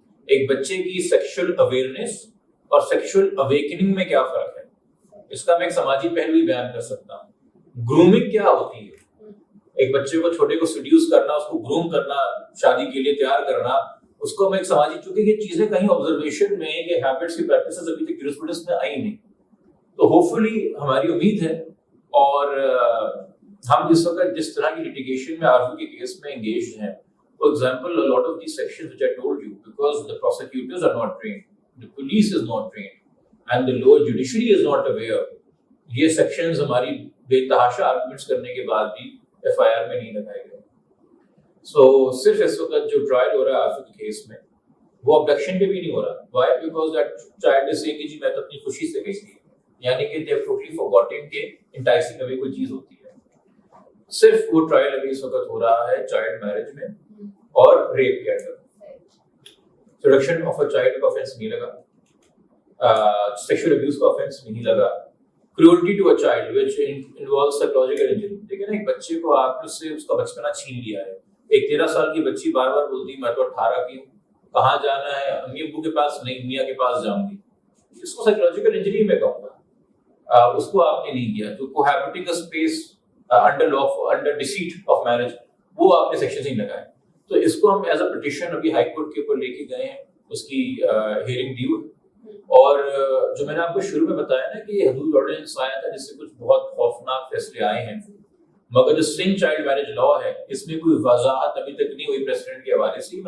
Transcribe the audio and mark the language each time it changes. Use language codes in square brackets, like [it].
[ur] ایک بچے کی سیکشل اویئرنیس اور سیکشل اویکننگ میں کیا فرق ہے اس کا میں ایک سماجی پہلو ہی بیان کر سکتا ہوں. گرومنگ کیا ہوتی ہے، ایک بچے کو چھوٹے کو سیڈیوس کرنا، اس کو گروم کرنا، شادی کے لیے تیار کرنا، اس کو میں ایک سماجی، چونکہ یہ چیزیں کہیں آبزرویشن میں یہ ہیبٹس کی پریکٹسز ابھی تک جورسپروڈنس میں آئی نہیں. تو ہوپ فلی ہماری امید ہے. اور ہم جس وقت جس طرح کی لٹیگیشن میں آرزو کے کیس میں انگیجڈ ہیں، for example [en] a lot of these sections which I told you, because the prosecutors are not trained, the police is not trained, and the lower judiciary is not aware. [ur] یہ sections ہماری بے تحاشا arguments کرنے کے بعد بھی F I R میں نہیں لگائے گئے. سو صرف اس وقت جو ٹرائل ہو رہا ہے آرزو کے کیس میں وہ ابڈکشن پہ بھی نہیں ہو رہا. [en] Why? Because that child is saying [ur] کہ جی میں تو اپنی خوشی سے گئی تھی، یعنی کہ [en] they have totally forgotten [ur] کہ انٹائسنگ اوے کوئی چیز ہوتی ہے. صرف وہ ٹرائل ابھی اس وقت ہو رہا ہے چائلڈ میرج میں اور ریپ کے اندر. سیڈکشن آف اے چائلڈ کا آفینس نہیں لگا، سیکشل ابیوز کا آفینس نہیں لگا. [en] cruelty to a child which involves psychological injury. [ur] دیکھیں نا ایک بچے کو آپ نے سے اس کا بچپنا چھین لیا ہے. ایک 13 سال کی بچی بار بار بولتی میں تو 18 کی ہوں، کہاں جانا ہے؟ امی ابو کے پاس نہیں، میاں کے پاس جاؤں گی. اس کو سائیکولوجیکل انجری میں کہوں گا. اس کو آپ نے نہیں کیا. [en] جو cohabiting a space under law under deceit of marriage [ur] وہ آپ نے سیکشن نہیں لگائے. تو اس کو ہم ایز اے پٹیشن ابھی ہائی کورٹ کے اوپر لے کے گئے ہیں، اس کی ہیئرنگ ڈیو. اور جو میں نے آپ کو شروع میں بتایا نا کہ یہ حدود آرڈیننس آیا تھا جس سے کچھ بہت خوفناک فیصلے آئے ہیں، مگر جو سنگھ چائلڈ میرج لا ہے اس میں کوئی وضاحت ابھی تک نہیں ہوئی پریسیڈنٹ کے حوالے سے.